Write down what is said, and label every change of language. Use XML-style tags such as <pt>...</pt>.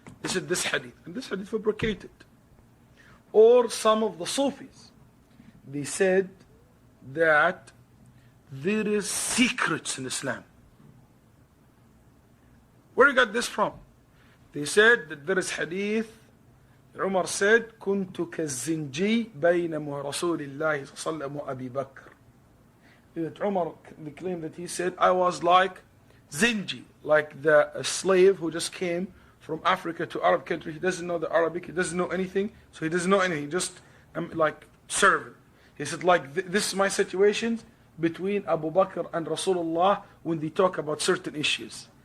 <en>They said this hadith, and this hadith fabricated. Or some of the Sufis, they said that there is secrets in Islam. Where you got this from? They said that there is hadith. Umar said,</en> <ar>كنت كالزنجي بين رسول الله صلى الله عليه وسلم وأبي بكر.</ar> <en>That Umar claimed that he said, I was like Zinji, like the slave who just came from Africa to Arab country. He doesn't know the Arabic, he doesn't know anything, so he doesn't know anything, just like servant. He said, like this is my situation between Abu Bakr and Rasulullah when they talk about certain issues.</en>